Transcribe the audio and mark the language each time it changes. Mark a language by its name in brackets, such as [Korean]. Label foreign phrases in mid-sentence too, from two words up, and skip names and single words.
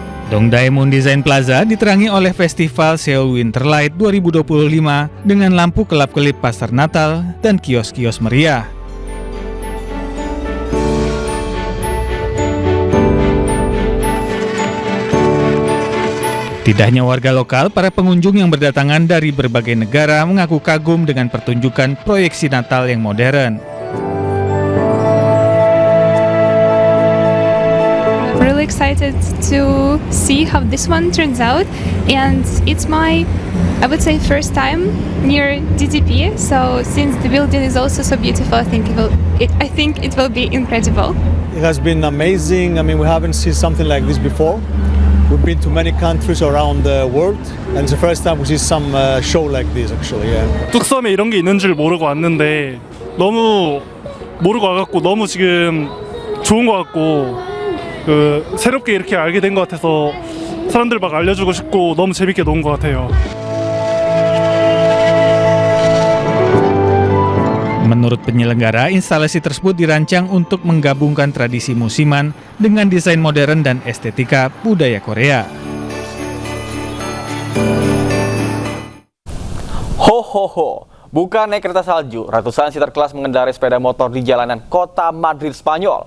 [Indonesian] Dongdae Moon Design Plaza diterangi oleh Festival Seoul Winterlight 2025 dengan lampu kelap-kelip pasar Natal dan kios-kios meriah. Tidak hanya warga lokal, para pengunjung yang berdatangan dari berbagai negara mengaku kagum dengan pertunjukan proyeksi Natal yang modern. [English] Really excited to see how this one turns out, and it's my, I would say, first time near DTP. So since the building is also so beautiful, I think it will be incredible. It has been amazing. I mean, we haven't seen something like this before. We've been to many countries around the world, and it's the first time we see some show like this. Actually, yeah. [Korean] 뚝섬에 이런 게 있는 줄 모르고 왔는데 너무 모르고 와갖고 너무 지금 좋은 것 같고. 새롭게 이렇게 알게 된 것 같아서 사람들 막 알려주고 싶고 너무 재밌게 논 것 같아요. [Indonesian] Menurut penyelenggara, instalasi tersebut dirancang untuk menggabungkan tradisi musiman dengan desain modern dan estetika budaya Korea. Ho, bukan naik kereta salju, ratusan sinterklas mengendarai sepeda motor di jalanan kota Madrid, Spanyol.